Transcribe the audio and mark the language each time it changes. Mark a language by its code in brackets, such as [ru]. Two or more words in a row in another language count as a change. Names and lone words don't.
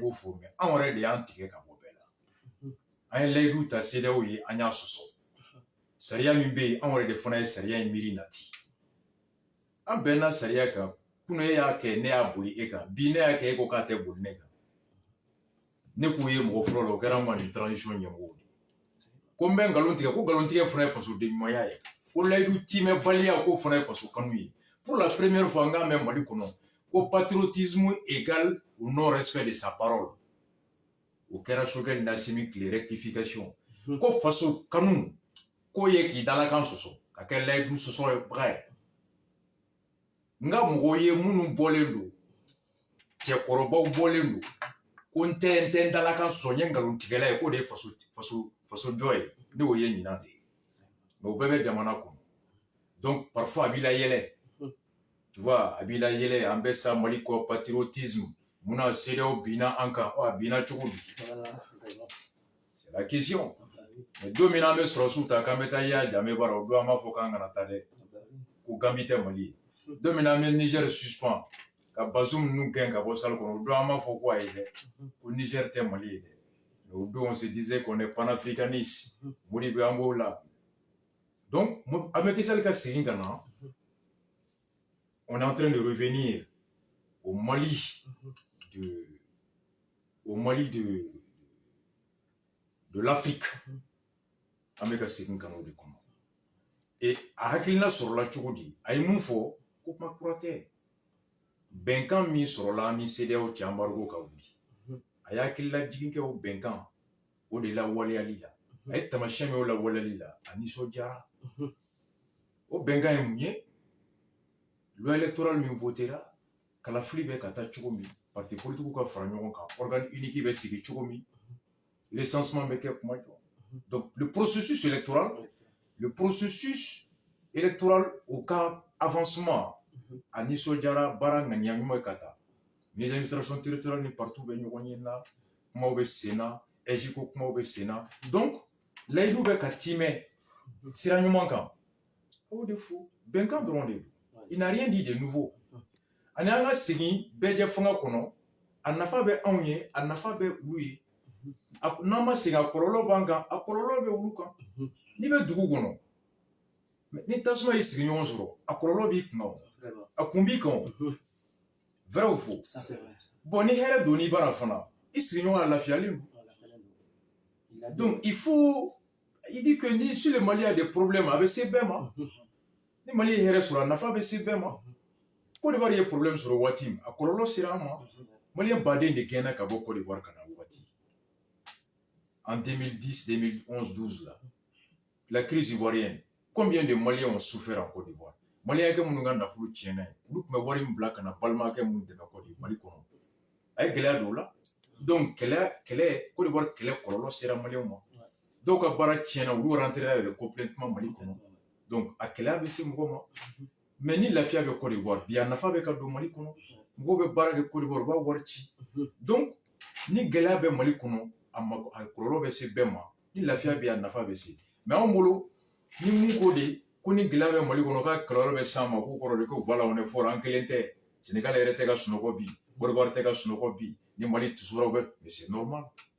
[bm] b'o fɔ mais anw yɛrɛ de y'an tigɛ ka bɔ bɛɛ la an ye layidu ta CEDEAO ye an y'a sɔsɔ sariya min bɛ yen anw yɛrɛ de fana ye sariya in miiri nati an bɛnna sariya kan kunun e y'a kɛ ne y'a boli e kan bi ne y'a kɛ e ko k'a tɛ boli ne kan ne k'o ye mɔgɔ fɔlɔ la o kɛra an ka nin transition ɲɛmɔgɔ de ko n bɛ nkalon tigɛ ko nkalon tigɛ fana ye fasoden ɲumanya ye ko layidu timɛbaliya k'o fana ye faso kanu ye [fr] pour la première fois [bm] n k'a mɛn Mali kɔnɔ ko [fr] patriotisme égale au non respect de sa parole [bm] o kɛra Choguel Nasimi tile rectification ko faso kanu k'o ye k'i dalakan sɔsɔ ka kɛ layidu sɔsɔ baga ye n ka mɔgɔw ye minnu bɔlen don cɛkɔrɔbaw bɔlen don ko n tɛ dala ka sɔn n ye nkalontigɛla ye k'o de ye fasojɔ ye ne y'o ye ɲinan de ye mais o bɛɛ bɛ jamana kɔnɔ [fr] donc parfois [bm] a b'i la yɛlɛ [fr] tu vois [bm] a b'i la yɛlɛ an bɛ sa Mali kɔ patriotisme munna CEDEAO binna an kan a binna cogo di [fr] c'est la question [bm] mais don min na an bɛ sɔrɔsiw ta k'an bɛ taa y'a Jame bara o don an b'a fɔ k'an kana taa dɛ ko Gambie tɛ Mali ye don min na an bɛ Niger suspend ka Bazoum ninnu gɛn ka bɔ salle kɔnɔ o don an b'a fɔ ko ayi dɛ ko Niger tɛ Mali ye dɛ [fr] mais au don on se disait qu'on est panafricaniste [bm] Modi bɛ an b'o la donc Macky Sall ka segin ka na [fr] on est en train de revenir au Mali de l'Afrique [bm] an bɛ ka segin ka n'o de kɔnɔ et a hakilina sɔrɔla cogo di a ye mun fɔ ko kuma kura tɛ bɛnkan min sɔrɔla ni CEDEAO cɛ embargo ka wuli a y'a hakilila jigin kɛ o bɛnkan o de lawaleyali la a ye taamasiyɛn min o lawaleyali la a nisɔndiyara o bɛnkan ye mun ye [fr] loi électorale [bm] min votera kalafili bɛ ka taa cogo min [fr] parti politique [bm] ka fara ɲɔgɔn kan [fr] organe unique [bm] bɛ sigi cogo min recensement bɛ kɛ kuma jɔ [fr] donc le processus électoral au cas avancement [bm] a nisɔndiyara baara ŋaniya ɲuman ye ka taa [fr] les administrations territoriales [bm] ni partout bɛ ɲɔgɔn ye na kumaw bɛ sen na EJ ko kumaw bɛ sen na donc layidu bɛ ka timɛ sira ɲuman kan o de fo bɛnkan dɔrɔn de don [fr] il n'a rien dit de nouveau [bm] ani an ka segin bɛɛjɛ fanga kɔnɔ a nafa bɛ anw ye a nafa bɛ olu ye n'an ma segin a kɔlɔlɔ b'an kan a kɔlɔlɔ bɛ olu kan n'i bɛ dugu kɔnɔ ni tasuma y'i sigi ɲɔgɔn sɔrɔ a kɔlɔlɔ b'i kun a kun b'i kan [fr] vrai ou faux [bm] bon ni hɛrɛ don n'i bara fana i sigiɲɔgɔn a lafiyalen don [fr] donc il dit que si le Mali a des problèmes [bm] a bɛ se bɛɛ ma ni Mali ye hɛrɛ sɔrɔ a nafa bɛ se bɛɛ ma Côte d'Ivoire ye problème sɔrɔ waati min a kɔlɔlɔ sera an ma Maliyɛn baden de gɛnna ka bɔ Côte d'Ivoire ka na waati [fr] en 2010 2011 12 là la crise ivoirienne combien de Maliens ont souffert en Côte d'Ivoire [bm] Maliens kɛ minnu ka nafolo tiɲɛna ye olu tun bɛ wari min bila ka na balimakɛ minnu dɛmɛ Côte d'Ivoire Mali kɔnɔ a ye gɛlɛya don o la donc kɛlɛ Côte d'Ivoire kɛlɛ kɔlɔlɔ sera Maliens ma dɔw ka baara tiɲɛna olu rentrera yɛrɛ complètement Mali kɔnɔ donc a gɛlɛya bɛ se mɔgɔ ma mais ni lafiya bɛ Côte d'Ivoire bi a nafa bɛ ka don Mali kɔnɔ mɔgɔw bɛ baara kɛ Côte d'Ivoire u b'a wari ci donc ni gɛlɛya bɛ Mali kɔnɔ a kɔlɔlɔ bɛ se bɛɛ ma ni lafiya bɛ a nafa bɛ se mais anw bolo ni mun ko de ko ni gɛlɛya bɛ Mali kɔnɔ k'a kɔlɔlɔ bɛ s'an ma k'o kɔrɔ de ko [fr] voilà on est fort [bm] an kelen tɛ Sénégal yɛrɛ tɛ ka sunɔgɔ bi Côte d'Ivoire tɛ ka sunɔgɔ bi ni Mali tusura u bɛ [fr] mais c'est normal